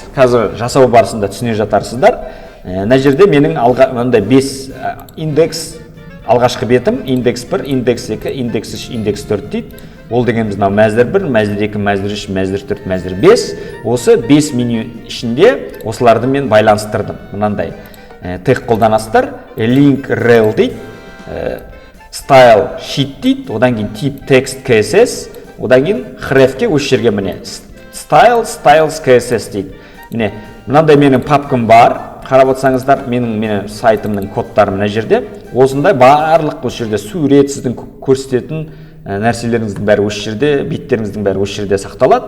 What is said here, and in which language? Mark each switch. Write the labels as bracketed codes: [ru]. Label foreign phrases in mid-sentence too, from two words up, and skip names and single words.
[kk] Қазір жасау барысында түсіне жатарсыздар. Мына жерде менің мындай 5 индекс алғашқы бетім, индекс 1, индекс 2, индекс 3, индекс 4 дейді. Ол дегеніміз мынау мәзір 1, мәзір 2, мәзір 3, мәзір 4, мәзір 5. Осы 5 меню ішінде осыларды мен байланыстырдым. Мынандай тег қолданасыздар, [en] link rel [kk] дейді, [en] style sheet [kk] дейді, одан кейін [en] tip text CSS, [kk] одан кейін hrefке осы жерге міне [en] styles CSS [kk] дейді. Міне мынандай менің папкам бар. Қарап отырсаңыздар, менің сайтымның кодтары мына жерде. Осындай барлық осы жерде сурет, сіздің көрсететін нәрселеріңіздің бәрі осы жерде, беттеріңіздің бәрі осы жерде сақталады.